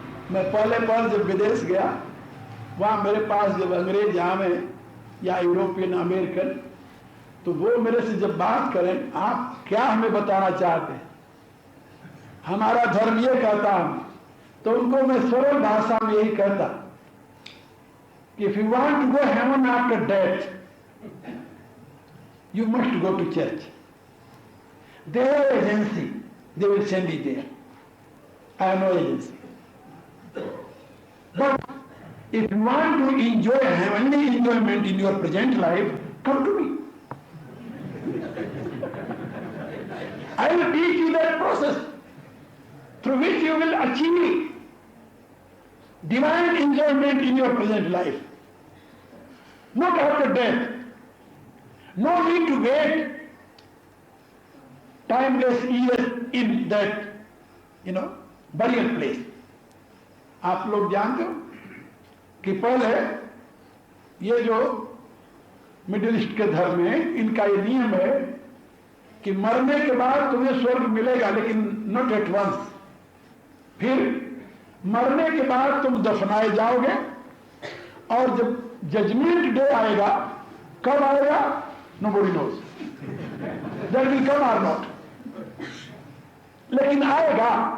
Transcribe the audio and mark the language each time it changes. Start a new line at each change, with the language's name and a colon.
Hindi: मैं पहले बार जब विदेश गया, वहां मेरे पास जब अंग्रेज आवे या यूरोपियन अमेरिकन, तो वो मेरे से जब बात करें, आप क्या हमें बताना चाहते हैं, हमारा धर्म ये कहता है, तो उनको मैं सरल भाषा में यही कहता कि
English: If you want to go heaven after death, you must go to church. They have agency, they will send you there. I have no agency. But if you want to enjoy heavenly enjoyment in your present life, come to me. I will teach you that process through which you will achieve divine enjoyment in your present life. Not after death. No need to wait timeless years in that, burial place.
Hindi: आप लोग जानते हो कि पहले ये जो middle east के धर्म है, इनका ये नियम है कि मरने के बाद तुम्हें स्वर्ग मिलेगा, लेकिन
English: Not at once.
Hindi: फिर मरने के बाद तुम दफनाए जाओगे और जब जजमेंट डे आएगा, कब आएगा
English: nobody knows, that will come
Hindi: और नॉट, लेकिन आएगा।